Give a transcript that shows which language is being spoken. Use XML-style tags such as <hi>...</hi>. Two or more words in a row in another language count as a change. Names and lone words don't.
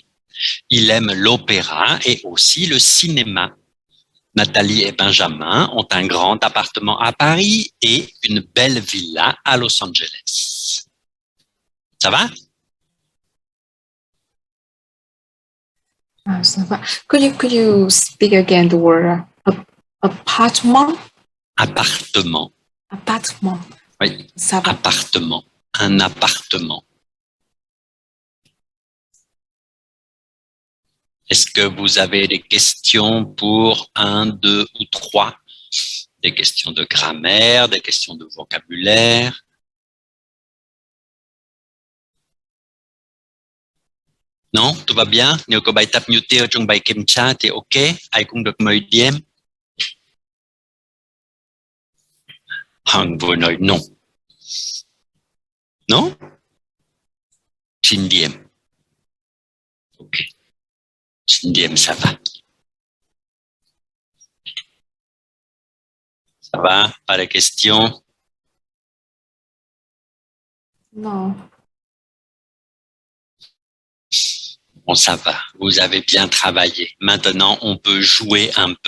<fr>Il aime l'opéra et aussi le cinéma. Nathalie et Benjamin ont un grand appartement à Paris et une belle villa à Los Angeles. Ça va? Ça va.</fr> <en>Could you speak again the word apartment?</en> <fr>Appartement. Appartement. Oui, Ça va. appartement. Un appartement. Est-ce que vous avez des questions pour 1, 2 ou 3? Des questions de grammaire, des questions de vocabulaire? Non, tout va bien?</fr> <vi>Nếu có bài tập như thế ở trong bài kiểm tra thì ok, ai cũng được 10 điểm. Hằng vừa nói non. Non? 9 điểm. Ok. 9 điểm,</vi> <fr>ça va. Ça va? Pas de questions? Non. Bon, ça va. Vous avez bien travaillé. Maintenant, on peut jouer un peu.</fr>